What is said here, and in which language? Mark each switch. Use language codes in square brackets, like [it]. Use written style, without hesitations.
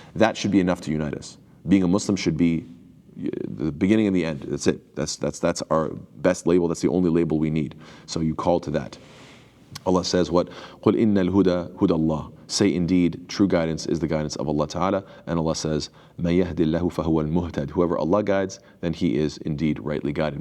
[en] That should be enough to unite us. Being a Muslim should be the beginning and the end. That's it. That's our best label. That's the only label we need. So you call to that. Allah says what? [ar] قُلْ إِنَّ الْهُدَى هُدَى اللَّهِ. [en] Say indeed, true guidance is the guidance of Allah Ta'ala. And Allah says, [ar] مَن يَهْدِ اللَّهُ فَهُوَ الْمُهْتَدِ. [en] Whoever Allah guides, then he is indeed rightly guided.